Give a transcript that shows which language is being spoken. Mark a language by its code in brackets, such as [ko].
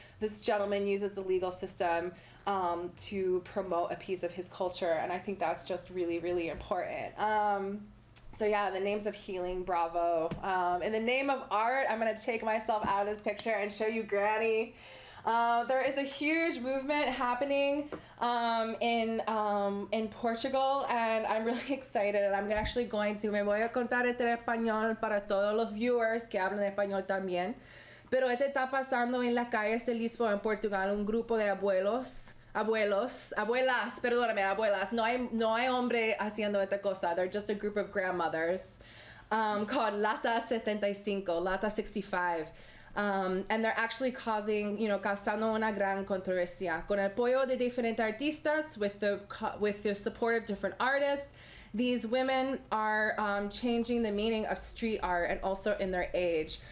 [en] This gentleman uses the legal system to promote a piece of his culture, and I think that's just really, really important. So yeah, the names of healing, bravo. In the name of art, I'm going to take myself out of this picture and show you Granny. There is a huge movement happening in Portugal, and I'm really excited. And I'm actually going to, [es] me voy a contar este en español para todos los viewers que hablan español también. Pero está pasando en las calles de Lisboa, en Portugal, un grupo de abuelas. No hay hombre haciendo esta cosa. [en] They're just a group of grandmothers called Lata 65. And they're actually [es] causando una gran controversia. Con el apoyo de diferentes artistas, [en] with the support of different artists, these women are changing the meaning of street art and also in their age.